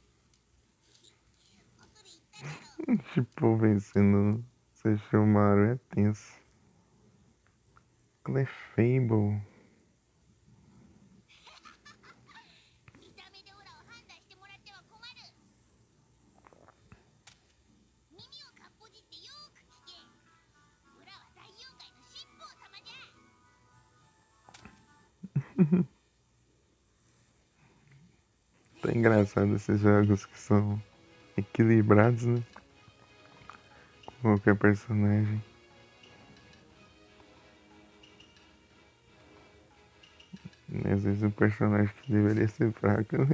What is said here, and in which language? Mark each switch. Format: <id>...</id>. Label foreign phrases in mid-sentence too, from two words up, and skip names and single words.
<pt>Shippo vencendo Sesshomaru é tenso. Clefable.</pt> <ja>見た目でオラを判断してもらっては困る。耳をかっぽじってよーく聞け。オラは大妖怪の七宝様じゃ。</ja> <pt>Tá engraçado esses jogos que são equilibrados, né? Com qualquer personagem. E às vezes um personagem que deveria ser fraco, né?</pt>